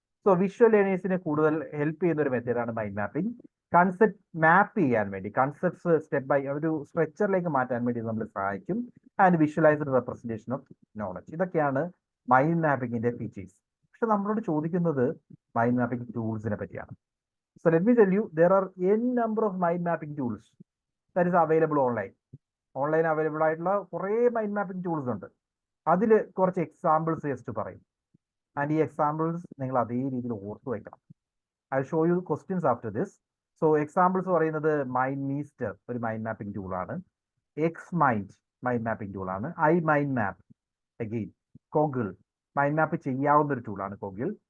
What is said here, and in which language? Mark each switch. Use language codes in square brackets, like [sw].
[ml] So visual ലേണേഴ്സിനെ കൂടുതൽ help ചെയ്യുന്ന ഒരു മെത്തേഡാണ് മൈൻഡ് മാപ്പിംഗ്. കൺസെപ്റ്റ് മാപ്പ് ചെയ്യാൻ വേണ്ടി, കൺസെപ്റ്റ്സ് സ്റ്റെപ്പ് ബൈ ഒരു സ്ട്രക്ചറിലേക്ക് മാറ്റാൻ വേണ്ടി നമ്മൾ സഹായിക്കും. [en] And visualised representation of knowledge. [ml] ഇതൊക്കെയാണ് മൈൻഡ് മാപ്പിംഗിന്റെ ഫീച്ചേഴ്സ്. പക്ഷെ നമ്മളോട് ചോദിക്കുന്നത് മൈൻഡ് മാപ്പിംഗ് ടൂൾസിനെ പറ്റിയാണ്. [en] So let me tell you, there are n number of mind mapping tools that is available online. [ml] Online available ആയിട്ടുള്ള കുറേ മൈൻഡ് മാപ്പിംഗ് ടൂൾസ് ഉണ്ട്. അതിൽ കുറച്ച് എക്സാമ്പിൾസ് ജസ്റ്റ് പറയും. ആൻഡ് ഈ എക്സാമ്പിൾസ് നിങ്ങൾ അതേ രീതിയിൽ ഓർത്തു വയ്ക്കണം. [en] I show you questions after this. [ml] So examples പറയുന്നത് മൈൻഡ് മീസ്റ്റർ ഒരു മൈൻഡ് മാപ്പിംഗ് ടൂളാണ്. എക്സ് മൈൻഡ് മൈൻഡ് മാപ്പിംഗ് ടൂളാണ്. I mind map, again കോഗിൾ mind map ചെയ്യാവുന്ന ഒരു ടൂളാണ് കോഗിൾ.